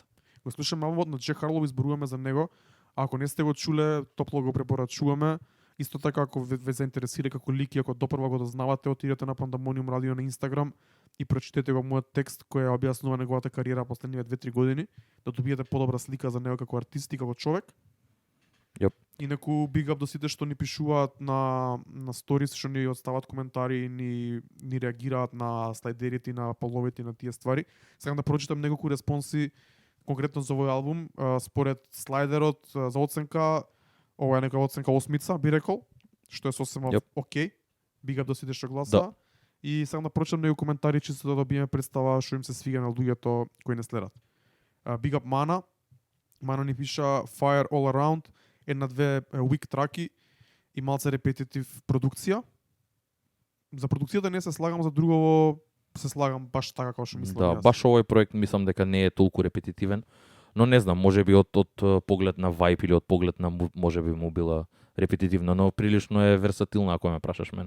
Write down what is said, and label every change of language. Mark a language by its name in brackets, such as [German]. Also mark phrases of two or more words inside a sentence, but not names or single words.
[Macedonian] Го слушаме албумот на Джек Харлоу, изборуваме за него. Ако не сте го чуле, топло го препорачуваме. Исто така, ако ве заинтересира како лик и ако допрва го дознавате, отидете на Pandemonium Radio на Инстаграм и прочитете го мојот текст кој ја објаснува неговата кариера последниве 2-3 години, да добиете подобра слика за него како артист и како човек. Јоп. Инаку [English] big up [Macedonian] до сите што ни пишуваат на сторис, што ни остават коментари и ни реагираат на слайдерите и на половите и на тие ствари. Сакам да прочитам неколку респонси конкретно за овој албум. Според слайдерот за оценка, ова е некоја оценка 8, би рекол, што е сосема окей. [English] Big up [Macedonian] до сите што гласа. Да. И сакам да прочитам неколку коментари чисто да добиеме представа што им се свига на луѓето кои не следат. [English] Big up [Macedonian] Мана. Мана ни пиша [English] Fire All Around, [Macedonian] една-две weak траки и малце репетитив продукција. За продукцијата не се слагам, за другово се слагам баш така како што мислам. Да, јас. баш овој проект мислам дека не е толку репетитивен, но не знам, можеби од поглед на вајб или од поглед на можеби му била репетитивна, но прилично е версатилна ако ме прашаш мене.